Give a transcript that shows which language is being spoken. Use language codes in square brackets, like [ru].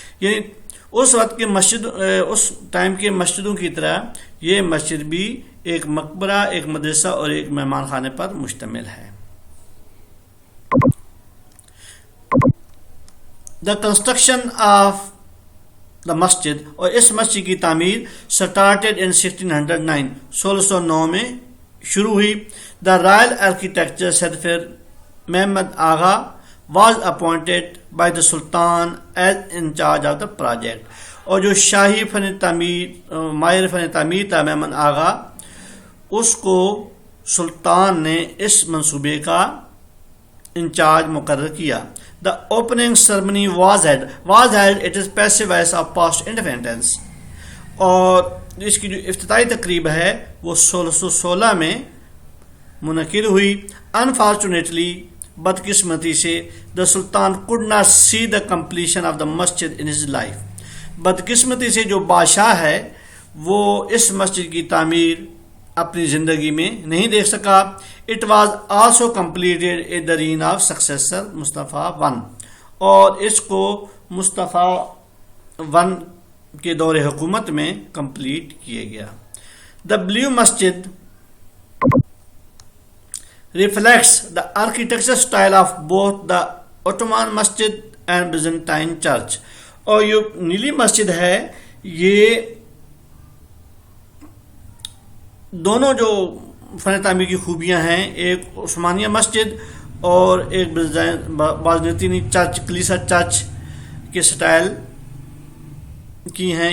[ur] یعنی اس وقت کے مسجد, اس ٹائم کے مسجدوں کی طرح یہ مسجد بھی ایک مقبرہ, ایک مدرسہ اور ایک مہمان خانے پر مشتمل ہے. [en] The construction of the masjid, [ur] اور اس مسجد کی تعمیر [en] started in 1609, [ur] 1609 میں شروع ہوئی. [en] The royal architecture Sadfir Mehmed Agha was appointed by the Sultan as in charge of the project. [ur] اور جو شاہی فن تعمیر, ماہر فن تعمیر تھا مہمد آغا, اس کو سلطان نے اس منصوبے کا انچارج مقرر کیا. [en] The opening ceremony was held, it is passive voice of past independence, [ur] اور اس کی جو افتتاحی تقریب ہے وہ 1616 میں منعقد ہوئی. [en] Unfortunately, [ur] بدقسمتی سے [en] the Sultan could not see the completion of the masjid in his life. [ur] بدقسمتی سے جو بادشاہ ہے وہ اس مسجد کی تعمیر اپنی زندگی میں نہیں دیکھ سکا. [en] It was also completed in the reign of successor Mustafa I, [ur] اور اس کو مصطفیٰ I کے دور حکومت میں کمپلیٹ کیا گیا. [en] The blue masjid reflects the architectural style of both the Ottoman masjid and Byzantine church. [ur] اور یہ نیلی مسجد ہے یہ دونوں جو فن تعمیر کی خوبیاں ہیں, ایک عثمانیہ مسجد اور ایک بازنطینی چرچ, کلیسا چرچ کے سٹائل کی ہیں.